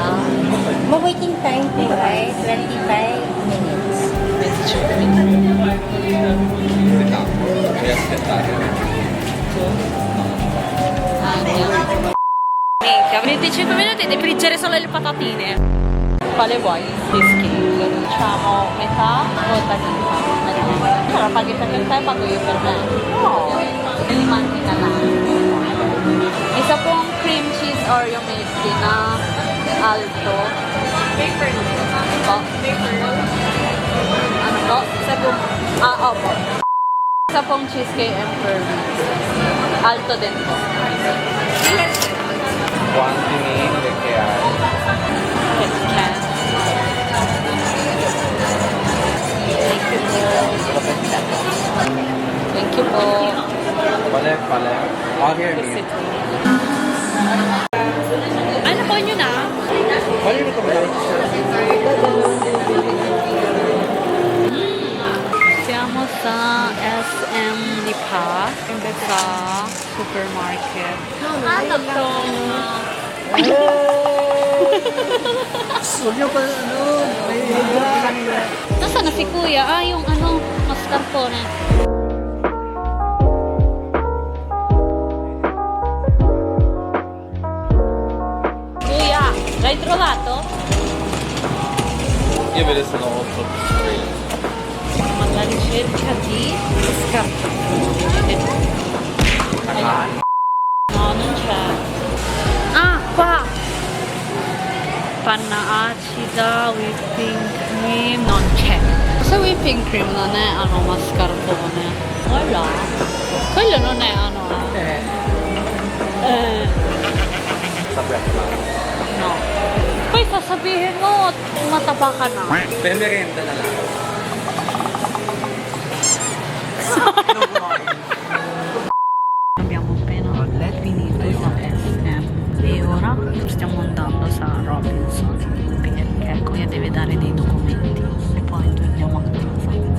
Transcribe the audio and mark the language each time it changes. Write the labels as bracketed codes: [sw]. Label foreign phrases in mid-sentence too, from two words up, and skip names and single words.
[en] Waiting time po, right? 25 minutes. [it] Minchia, 25 minuti di friggere solo le patatine. Quale vuoi? Cheesecake. Diciamo metà o taglia? Allora paghi per te e pago io per me. No. Li mangi [tl] na lang. Isa pong [en] cream cheese Oreo milk tea [tl] na alto. Paper. Po? Paper. Ano po? Isa pong, opo. Isa pong [en] cheesecake and pearl. [tl] Alto din po. [it] Quanti ne che hai? [en] Thank you po. [it] Qual è? [en] Oh, here it is. [tl] Ano po nyo na? [it] Qual è il tuo Siamo [tl] sa SM Lipa, sa [it] supermarket. [tl] Ano to? Huwag niyo pa, may kanila. Nasaan na si Kuya? Yung mascarpone. Kuya, [it] l'hai trovato? Io ve ne sono 8 Alla ricerca di scarpone. No, non c'è. Ah, qua! Panna acida, [en] whipping cream, [it] non c'è. Se [en] whipping cream [it] non è mascarpone. Wala. Quello non è no. [tl] Poi sasabihin mo, mataba ka na. [it] Per merenda [tl] na lang. [it] Abbiamo appena finito sa SM e ora stiamo andando sa Robinson perché Kuya deve dare dei documenti e poi torniamo a casa.